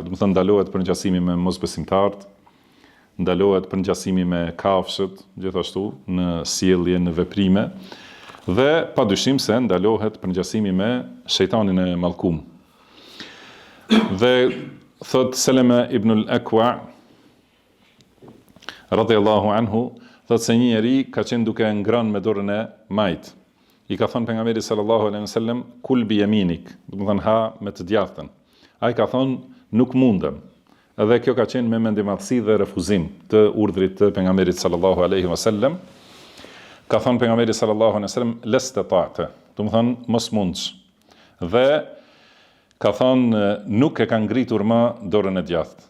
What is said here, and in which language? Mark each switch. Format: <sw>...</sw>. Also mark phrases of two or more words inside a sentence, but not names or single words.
<sq>Do të thonë ndalohet përngjasimi me mosbesimtarët, ndalohet përngjasimi me kafshët, gjithashtu në sjellje, në veprime, dhe padyshim se ndalohet përngjasimi me shejtanin e mallkum. Dhe thot Seleme ibn al-Akwa</sq> <ar>رضي الله عنه,</ar> <sq>thot se një njeri ka qenë duke ngrënë me dorën e majt. I ka thënë pejgamberi</sq> <ar>صلى الله عليه وسلم كل بيمينك,</ar> <sq>do të thënë ha me të djathtën. Ai ka thënë nuk mundem. Edhe kjo ka qenë me mendimadhësi dhe refuzim të urdhrit të pejgamberit</sq> <ar>صلى الله عليه وسلم.</ar> <sq>Ka thënë pejgamberi</sq> <ar>صلى الله عليه وسلم لا استطعت,</ar> <sq>do të thënë mos mundsh. Dhe ka thënë nuk e ka ngritur më dorën e djathtë.</sq>